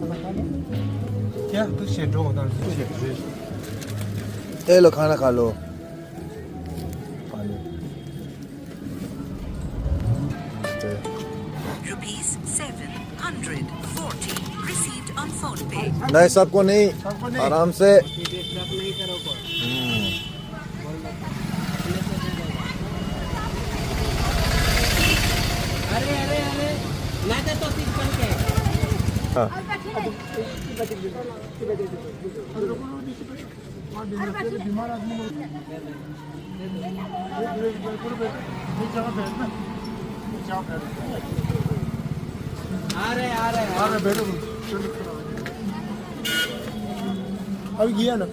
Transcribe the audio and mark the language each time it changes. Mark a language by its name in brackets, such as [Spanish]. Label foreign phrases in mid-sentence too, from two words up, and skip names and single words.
[Hindi] क्या तो शेड्रो होता है ए लो खाना खा लो [English] received on phone pay. [Hindi] नहीं सबको नहीं आराम से अरे ना तो सिंपल के बीमार आदमी आ रहे बैठो अभी गया ना